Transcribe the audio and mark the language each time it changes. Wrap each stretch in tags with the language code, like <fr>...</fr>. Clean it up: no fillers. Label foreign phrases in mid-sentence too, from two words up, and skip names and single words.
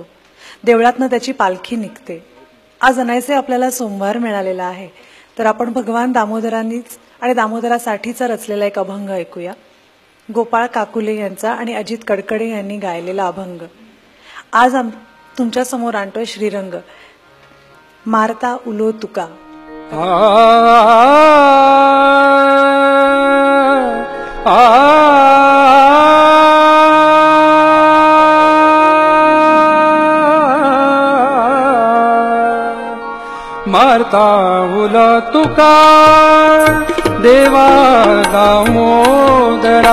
<mr>देवळातनं त्याची पालखी निघते. आज अनायसे आपल्याला सोमवार मिळालेला आहे, तर आपण भगवान दामोदरांनीच आणि दामोदरासाठीचा रचलेला एक अभंग ऐकूया. गोपाळ काकुले यांचा आणि अजित कडकडे यांनी गायलेला अभंग. आज तुमच्या समोर आणतोय श्रीरंग.</mr> <kok>मारता उलो तुका. मारता उलो तुका देवा दामोदरा.</kok>